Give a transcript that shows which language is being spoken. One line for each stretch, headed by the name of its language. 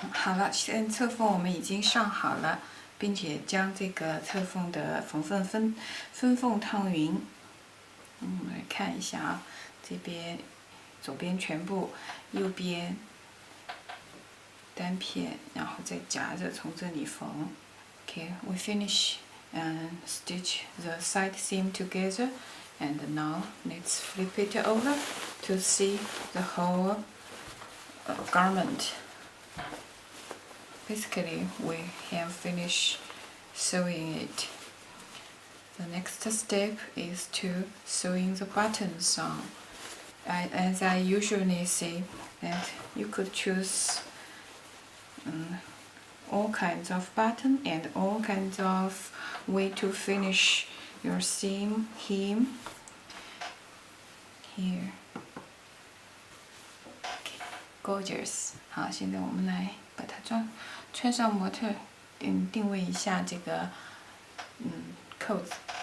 Chinese: 好了，现在侧缝我们已经上好了，并且将这个侧缝的分缝烫匀。我们来看一下啊，这边左边全部，右边单片，然后再夹着从这里缝。
English: Okay, we finish and stitch the side seam together, and now let's flip it over to see the whole garment. Basically, we have finished sewing it. The next step is to sewing the buttons on. As I usually say, that you could choose all kinds of button and all kinds of way to finish your seam hem here. Okay, gorgeous.
Chinese: 好，现在我们来把它穿上模特，定位一下这个扣子。